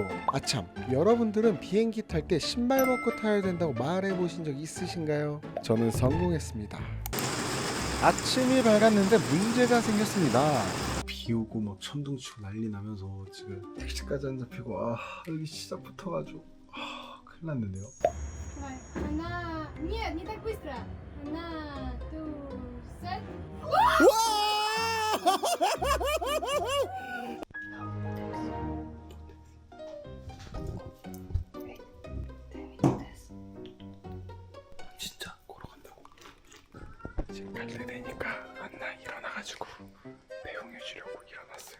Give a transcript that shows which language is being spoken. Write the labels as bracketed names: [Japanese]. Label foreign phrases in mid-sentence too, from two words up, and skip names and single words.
[Korean] 아참, 여러분들은 비행기 탈 때 신발 벗고 타야 된다고 말해 보신 적 있으신가요? 저는 성공했습니다. 아침이 밝았는데 문제가 생겼습니다. 비 오고 막 천둥 치고 난리 나면서 지금 택시까지 안 잡히고 여기 시작부터 큰일 났는데요. [Russian] Она... Нет, не так быстро. Она... [Korean] Set. 진짜 걸어간다고. 지금 갈래 되니까 안나 일어나가지고 배웅해주려고 일어났어요.